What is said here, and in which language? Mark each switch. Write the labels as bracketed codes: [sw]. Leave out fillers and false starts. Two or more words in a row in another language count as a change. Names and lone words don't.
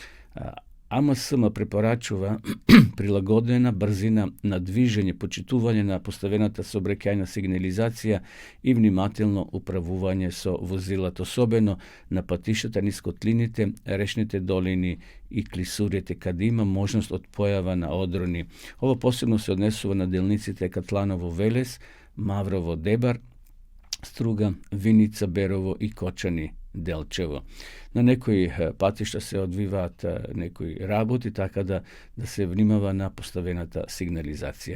[mk] АМСМ препорачува прилагодена брзина на движење, почитување на поставената сообраќајна сигнализација и внимателно управување со возилата, особено на патиштата низ котлините, речните долини и клисурите, каде има можност од појава на одрони. Ова посебно се однесува на делниците Катланово Велес, Маврово Дебар, Struga, Vinica, Berovo i Kočani, Delčevo. Na nekoj patišta se odvivат nekoj работи, така да се внимава на поставената сигнализација.